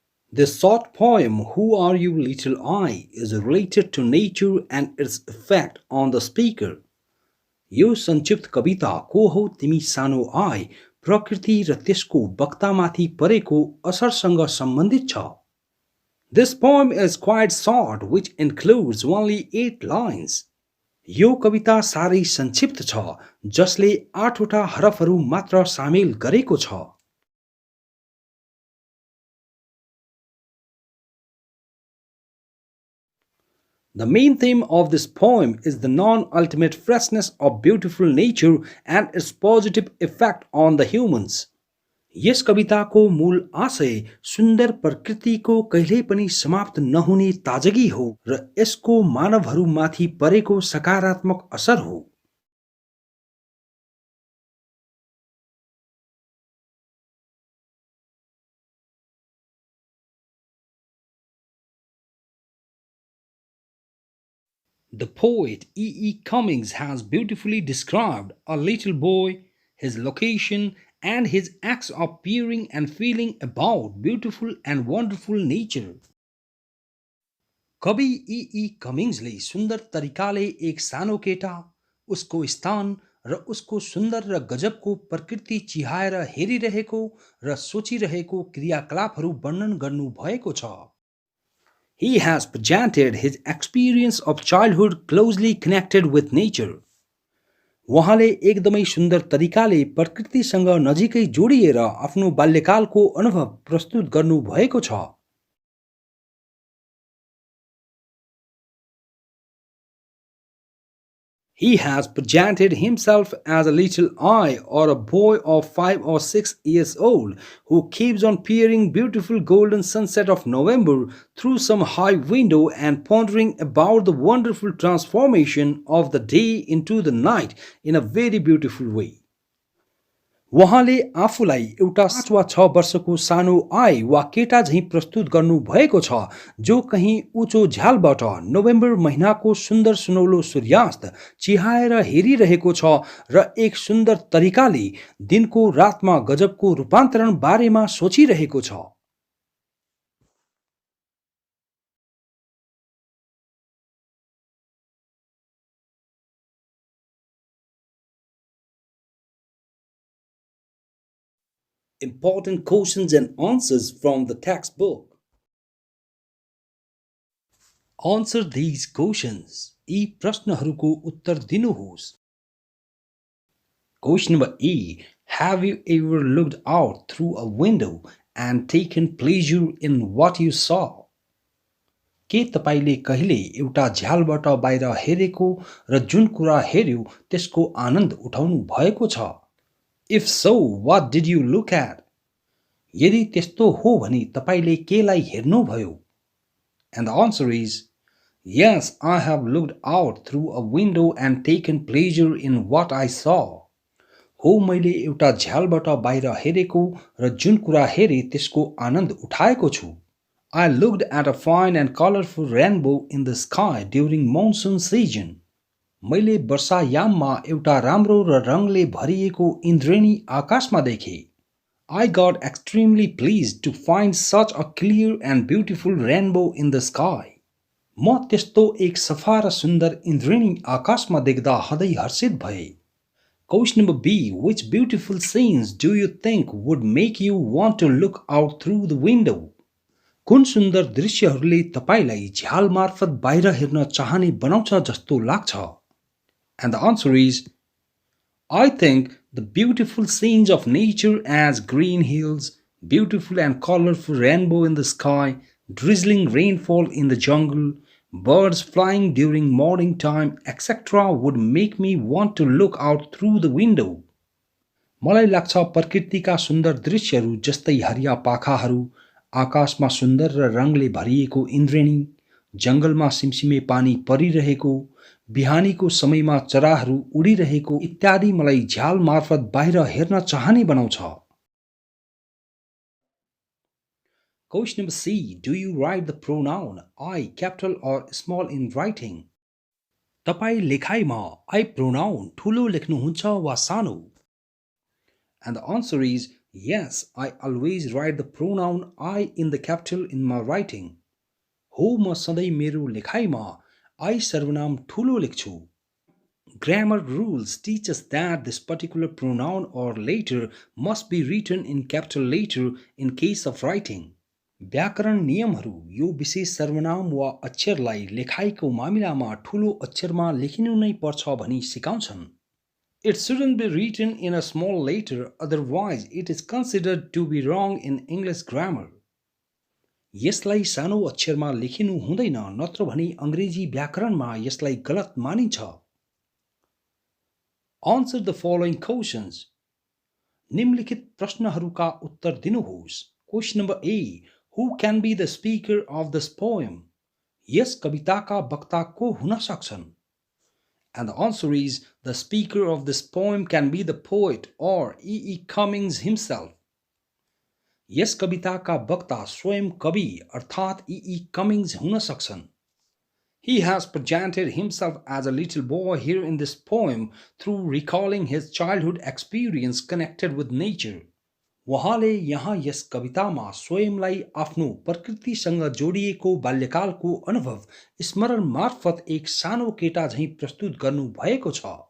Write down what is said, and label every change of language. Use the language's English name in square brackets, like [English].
[English] The short poem Who Are You Little I is related to nature and its effect on the speaker. [Nepali] यो संक्षिप्त कविता को हो तिमी सानो आइ प्रकृति र त्यसको वक्तामाथि परेको असरसँग सम्बन्धित छ। [English] This poem is quite short which includes only 8 lines. [Nepali] यो कविता साह्रै संक्षिप्त छ जसले 8वटा हरफहरू मात्र सामेल गरेको छ। [English] The main theme of this poem is the non-ultimate freshness of beautiful nature and its positive effect on the humans. [Nepali] यस कविताको मूल आशय सुन्दर प्रकृतिको कहिल्यै पनि समाप्त नहुने ताजगी हो र यसको मानवहरूमाथि परेको सकारात्मक असर हो। [English] The poet E. Cummings has beautifully described a little boy, his location, and his acts of peering and feeling about beautiful and wonderful nature. [Nepali] कवि E. कमिङ्सले सुन्दर तरिकाले एक सानो केटा, उसको स्थान र उसको सुन्दर र गजबको प्रकृति चिहाएर हेरिरहेको र सोचिरहेको क्रियाकलापहरू वर्णन गर्नुभएको छ। [English] He has presented his experience of childhood closely connected with nature. [Nepali] उहाँले एकदमै सुन्दर तरिकाले प्रकृतिसँग नजिकै जोडिएर आफ्नो बाल्यकालको अनुभव प्रस्तुत गर्नुभएको छ। [English] He has presented himself as a little I or a boy of 5 or 6 years old who keeps on peering beautiful golden sunset of November through some high window and pondering about the wonderful transformation of the day into the night in a very beautiful way. [Nepali] उहाँले आफूलाई एउटा 5 वा 6 वर्षको सानो आइ वा केटा झैं प्रस्तुत गर्नु भएको छ जो कहीं उँचो झ्यालबाट नोभेम्बर महिनाको सुन्दर सुनौलो सूर्यास्त चिहाएर हेरिरहेको छ र एक सुन्दर तरिकाले दिनको रातमा गजबको रूपान्तरण बारेमा सोचिरहेको छ। [English] Important questions and answers from the textbook. Answer these questions. [Nepali] यी प्रश्नहरूको उत्तर दिनुहोस्। [English] Question number A. Have you ever looked out through a window and taken pleasure in what you saw? [Nepali] के तपाईले कहिले एउटा झ्यालबाट बाहिर हेरेको र जुन कुरा हेर्यो त्यसको आनन्द उठाउनु भएको छ? [English] If so, what did you look at? [Nepali] यदि त्यस्तो हो भने तपाईले केलाई हेर्नुभयो? [English] And the answer is, yes, I have looked out through a window and taken pleasure in what I saw. [Nepali] हो मैले एउटा झ्यालबाट बाहिर हेरेको र जुन कुरा हेरे त्यसको आनन्द उठाएको छु। [English] I looked at a fine and colorful rainbow in the sky during monsoon season. [Nepali] मैले वर्षायाममा एउटा राम्रो र रङले भरिएको इन्द्रेणी आकाशमा देखे। [English] I got extremely pleased to find such a clear and beautiful rainbow in the sky. [Nepali] म त्यस्तो एक सफा र सुन्दर इन्द्रेणी आकाशमा देख्दा हदै हर्षित भए। [English] Question number B. Which beautiful scenes do you think would make you want to look out through the window? [Nepali] कुन सुन्दर दृश्यहरूले तपाईलाई झ्याल मार्फत बाहिर हेर्न चाहने बनाउँछ जस्तो लाग्छ? [English] And the answer is, I think the beautiful scenes of nature as green hills, beautiful and colorful rainbow in the sky, drizzling rainfall in the jungle, birds flying during morning time, etc. would make me want to look out through the window. [Nepali] मलाई लाग्छ प्रकृतिका सुन्दर दृश्यहरू जस्तै हरिया पाखाहरू, आकाशमा सुन्दर र रङले भरिएको इन्द्रेणी, जंगलमा सिमसिमे पानी परिरहेको, बिहानीको समयमा चराहरू उडिरहेको इत्यादि मलाई झ्याल मार्फत बाहिर हेर्न चाहने बनाउँछ. [English] Question number C. Do you write the pronoun I capital or small in writing? [Nepali] तपाई लेखाइमा I pronoun ठूलो लेख्नुहुन्छ वा सानो? [English] And the answer is yes, I always write the pronoun I in the capital in my writing. [Nepali] हो म सधैँ मेरो लेखाइमा I सर्वनाम ठूलो लेख्छु. [English] Grammar rules teach us that this particular pronoun or letter must be written in capital letter in case of writing. [Nepali] व्याकरण नियमहरू यो विशेष सर्वनाम वा अक्षरलाई लेखाइको मामिलामा ठूलो अक्षरमा लेखिनु नै पर्छ भनी सिकाउँछन्. [English] It shouldn't be written in a small letter, otherwise it is considered to be wrong in English grammar. [Nepali] यसलाई सानो अक्षरमा लेखिनु हुँदैन, नत्र भने अंग्रेजी व्याकरणमा यसलाई गलत मानिन्छ. [English] Answer the following questions. [Nepali] निम्नलिखित प्रश्नहरूका उत्तर दिनुहोस्. [English] Question number A. Who can be the speaker of this poem? [Nepali] यस कविताका वक्ता को हुन सक्छन्? [English] And the answer is, the speaker of this poem can be the poet or E. Cummings himself. [Nepali] यस कविताका वक्ता स्वयं कवि अर्थात E. Cummings हुन सक्छन्. [English] He has presented himself as a little boy here in this poem through recalling his childhood experience connected with nature. [Nepali] उहाँले यहाँ यस कवितामा स्वयंलाई आफ्नो प्रकृतिसँग जोडिएको बाल्यकालको अनुभव स्मरण मार्फत एक सानो केटा झैं प्रस्तुत गर्नु भएको छ.